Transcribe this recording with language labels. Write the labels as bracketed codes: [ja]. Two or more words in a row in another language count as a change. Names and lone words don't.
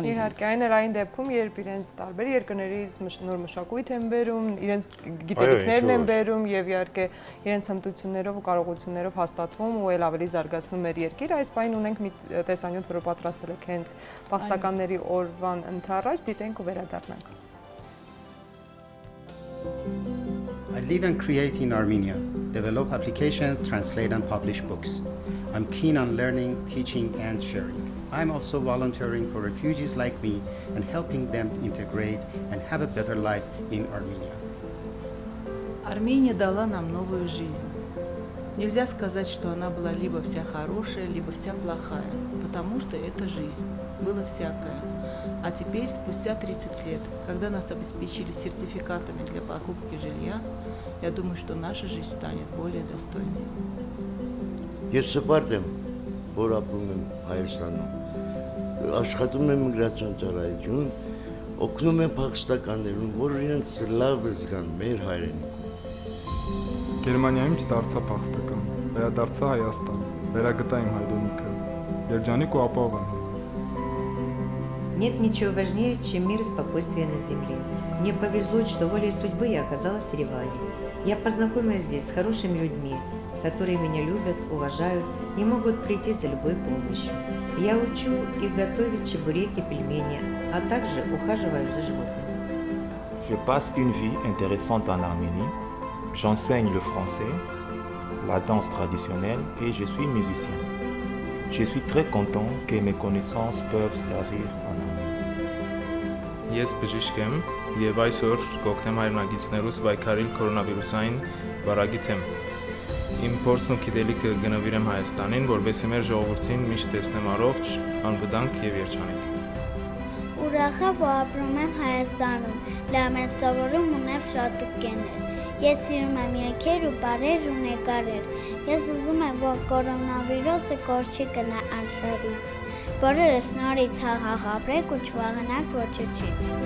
[hy] Իհարկե, այն էր այն դեպքում, երբ իրենց տարբեր երկրներից նոր մշակույթ են բերում, իրենց գիտելիքներն են բերում եւ իհարկե իրենց հմտություններով ու կարողություններով հաստատվում ու ել ավելի զարգացնում մեր երկիրը։ Այս պայն ունենք մի տեսանյութ, որը պատրաստել եք հենց փախստականների օրվան ընթառաջ, դիտենք ու վերադառնանք։ [en] I live and create in Armenia, develop applications, translate and publish books. I'm keen on learning, teaching and sharing. I'm also volunteering for refugees like me and helping them integrate and have a better life in Armenia. [ru] Армения дала нам новую жизнь. Нельзя сказать, что она была либо вся хорошая, либо вся плохая, потому что это жизнь. Было всякое. А теперь, спустя 30 лет, когда нас обеспечили сертификатами для покупки жилья, я думаю, что наша жизнь станет более достойной. [hy] Ես սպարտ եմ, որ ապրում եմ Հայաստանում, աշխատում եմ միգրացիոն ծառայություն, օգնում եմ փախստականներին, որ իրենց լավ զգան մեր հայրենիքում։ Գերմանիայում չդարձա փախստական, վերադարձա Հայաստան, վերագտա իմ հայրենիքը, երջանիկ ու ապահով եմ։ [ru] Нет ничего важнее, чем мир и спокойствие на земле. Мне повезло, что волей судьбы я оказалась в Ереване. Я познакомилась здесь с хорошими людьми, которые меня любят, уважают и могут прийти за любой помощью. Я учу их готовить чебуреки, пельмени, а также ухаживаю за животными. [fr] Je passe une vie intéressante en Arménie. J'enseigne le français, la danse traditionnelle et je suis musicien. Je suis très content que mes connaissances peuvent servir en Arménie. [hy] Ես բժիշկ եմ եւ այսօր կօգնեմ հայրենագիտներուս պայքարել կորոնավիրուսային վարակի թեմ։ Իմ փորձն ու գիտելիքը գնվիրեմ Հայաստանին, որովհետեւ մեր ժողովրդին միշտ տեսնեմ առողջ, անվտանգ եւ երջանիկ։ Ուրախ եմ, որ ապրում եմ Հայաստանում, լավ եմ սովորում, ունեմ շատ ընկերներ։ Ես սիրում եմ երգեր ու պարեր ու նկարել։ Ես ուզում եմ, որ կորոնավիրուսը կորչի գնա աշխարհից։ Բոլորս նորից խաղաղ ապրենք ու չվախենանք ոչնչից։